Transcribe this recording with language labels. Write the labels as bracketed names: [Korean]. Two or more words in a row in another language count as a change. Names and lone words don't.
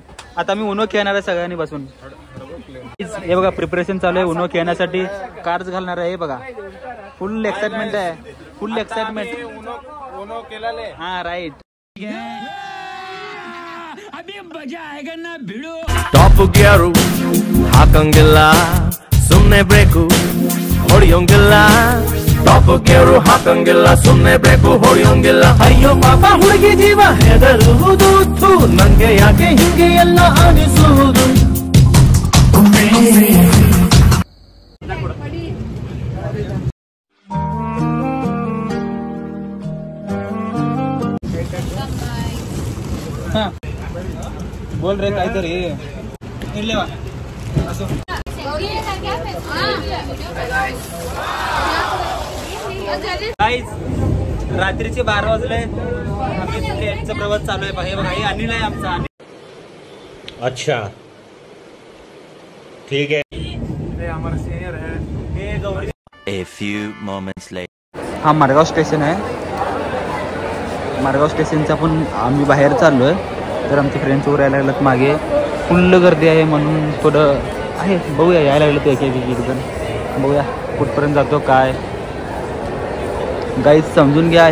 [Marathi] आता मी उनो खेळणार आहे सगळ्यांनी बसून. हे बघा प्रिपरेशन चालू आहे उनो खेळण्यासाठी. कार्ड्स घालणार आहे. हे बघा [English] full excitement [Marathi] आहे. [English] full excitement. [Marathi] हा राईट. [English] top gear [Kannada] ಹಾಕಂಗಿಲ್ಲ ಸುಮ್ನೆ ಬ್ರೇಕು ಹೊಡಿಯೋಂಗಿಲ್ಲ. [English] top gear [Kannada] ಹಾಕಂಗಿಲ್ಲ ಸುಮ್ನೆ ಬ್ರೇಕು ಹೊಡಿಯೋಂಗಿಲ್ಲ. ಅಯ್ಯೋ ಪಾಪ ಹುಡುಗಿ ಜೀವ ಹೆದರುವುದು. ನಂಗೆ ಯಾಕೆ ಹಿಂಗೆ ಎಲ್ಲ ಅನಿಸುವುದು. [Marathi] बोल रे काहीतरी. रात्रीचे 12 वाजले. आम्ही ट्रेनचा प्रवास चालू आहे. हे बघा हे अनिल आहे आमचा. [Hindi] अच्छा ठीक है. [Marathi] हे [Hindi] हमारा सीनियर है. [Marathi] हे गौरी. [English] A few moments later. [Marathi] हा मारगाव स्टेशन आहे. मारगाव स्टेशनचा पण आम्ही बाहेर चाललो आहे. तर आमचे फ्रेंड्स वगैरे यायला लागलेत मागे. फुल्ल गर्दी आहे म्हणून थोडं आहे. बघूया यायला लागलं ते एक जण. बघूया कुठपर्यंत जातो काय. गाईज समजून घ्या.